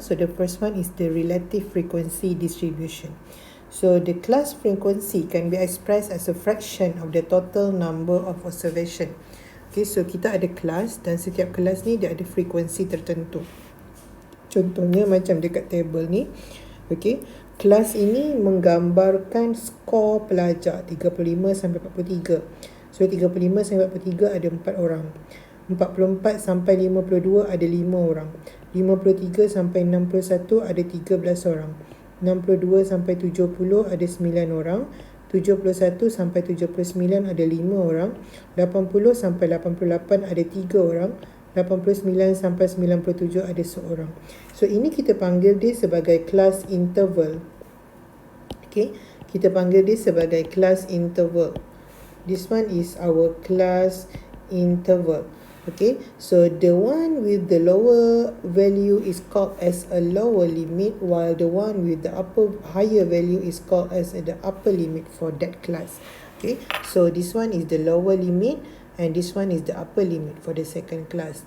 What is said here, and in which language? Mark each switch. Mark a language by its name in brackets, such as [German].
[English] So the first one is the relative frequency distribution. So the class frequency can be expressed as a fraction of the total number of observation. [Malay] Okay, so kita ada kelas dan setiap kelas ni dia ada frekuensi tertentu. Contohnya macam dekat table ni. Okay, kelas ini menggambarkan skor pelajar 35 sampai 43. So 35 sampai 43 ada 4 orang. 44 sampai 52 ada 5 orang. 53 sampai 61 ada 13 orang. 62 sampai 70 ada 9 orang. 71 sampai 79 ada 5 orang. 80 sampai 88 ada 3 orang. 89 sampai 97 ada seorang. So ini kita panggil dia sebagai kelas interval. Okay, kita panggil dia sebagai kelas interval. [English] This one is our class interval. Okay, so the one with the lower value is called as a lower limit, while the one with the higher value is called as the upper limit for that class. Okay, so this one is the lower limit and this one is the upper limit for the second class.